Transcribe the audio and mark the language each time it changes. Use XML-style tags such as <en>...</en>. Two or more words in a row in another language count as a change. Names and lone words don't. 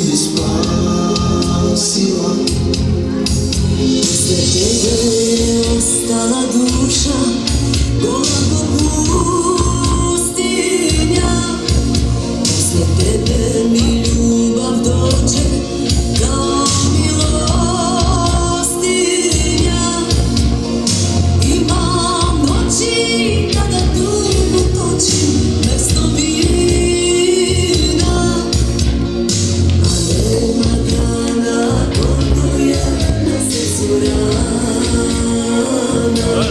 <sr>spasila.</sr> <bg>След тебе остана душа, гола по пустиня. След тебе ми любов дойде</bg> <sr>kao milostinja. Imam noći kada dugo točim mesto vina, a nema dana koliko je na srcu rana.</sr>